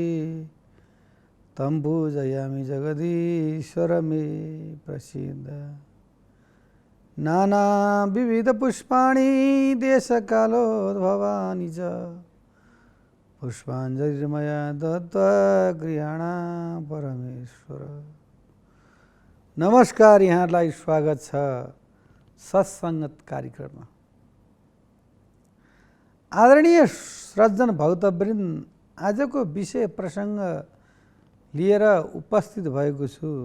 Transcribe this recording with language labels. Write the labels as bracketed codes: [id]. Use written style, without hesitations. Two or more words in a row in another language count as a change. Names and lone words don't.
[sa] तं पूजयामि जगदीश्वर मे प्रसीद। नाना विविध पुष्पाणि देशकालोद्भवानि च पुष्पाञ्जलिर्मया दत्त्वा गृहाणा परमेश्वर। [ne] नमस्कार, यहाँलाई स्वागत छ सत्सङ्गत कार्यक्रममा। आदरणीय सज्जन भक्तवृन्द, आजको विषय प्रसङ्ग लिएर उपस्थित भएको छु।